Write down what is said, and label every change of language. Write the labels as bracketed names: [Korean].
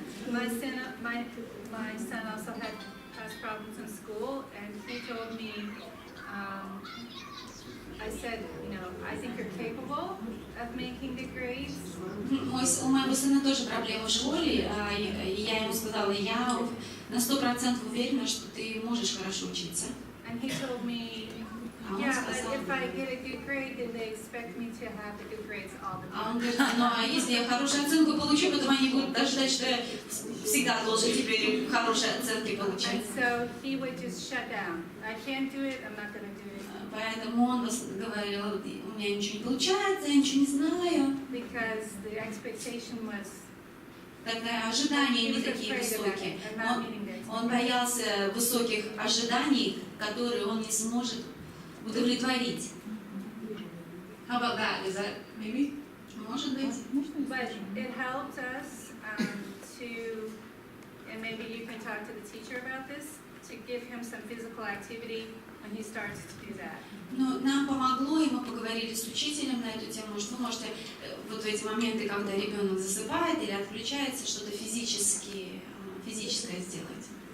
[English] My son also has problems in school, and he told me, I said, I think you're capable of making the grades. [Russian] У моего сына тоже проблемы в школе, и я ему сказала, я на 100% уверена, что ты можешь хорошо учиться. [English] And he told me, yeah, but if I get a good grade, then they expect me to have the good grades all the time. [Russian] Он говорит, ну а если я хорошую оценку получу, потом они будут ожидать, что я всегда должен теперь хорошие оценки получать. [English] And so he would just shut down. I can't do it, I'm not going to do it. [Russian] Поэтому он говорил, у меня ничего не получается, я ничего не знаю. [English] Because the expectation was... [Russian] Тогда ожидания не такие высокие. Он боялся высоких ожиданий, которые он не сможет удовлетворить. [English] How about that? Is that maybe? [Russian] Может быть. [English] But it helped us to, and maybe you can talk to the teacher about this, to give him some physical activity when he starts to do that. [Russian] Ну, нам помогло, и мы поговорили с учителем на эту тему, что вы можете вот в эти моменты, когда ребенок засыпает или отключается, что-то физическое сделать.